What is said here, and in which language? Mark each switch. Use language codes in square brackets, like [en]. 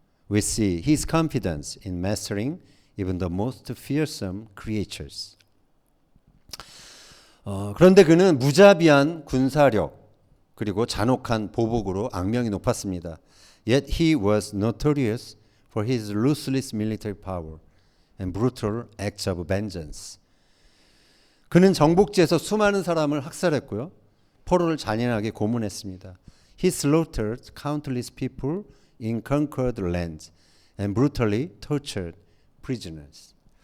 [en] we see his confidence in mastering even the most fearsome creatures. [ko] 그런데 그는 무자비한 군사력 그리고 잔혹한 보복으로 악명이 높았습니다. [en] Yet he was notorious for his ruthless military power and brutal acts of vengeance. [ko] 그는 정복지에서 수많은 사람을 학살했고요. 포로를 잔인하게 고문했습니다. [en] He slaughtered countless people in conquered lands and brutally tortured prisoners.